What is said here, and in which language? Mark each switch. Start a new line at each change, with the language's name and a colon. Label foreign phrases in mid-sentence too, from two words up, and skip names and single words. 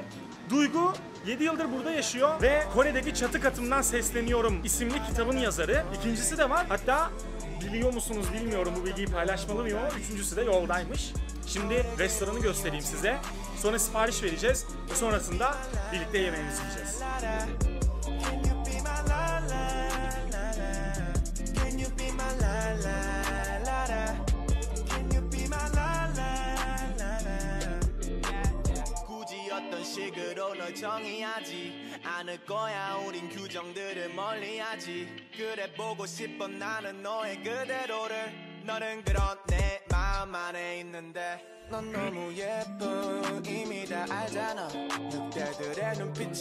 Turkish: Duygu 7 yıldır burada yaşıyor ve Kore'deki Çatı Katımdan Sesleniyorum isimli kitabın yazarı. İkincisi de var. Hatta biliyor musunuz bilmiyorum, bu bilgiyi paylaşmalı mıyım ama üçüncüsü de yoldaymış. Şimdi restoranı göstereyim size. Sonra sipariş vereceğiz ve sonrasında birlikte yemeğimizi yiyeceğiz.
Korean: 어떤 식으로 널 정의하지 않을 거야 우린 규정들을 멀리하지 그래 보고 싶어 나는 너의 그대로를 너는 그런 내 마음 안에 있는데 넌 너무 예뻐 이미 다 알잖아 늑대들의 눈빛이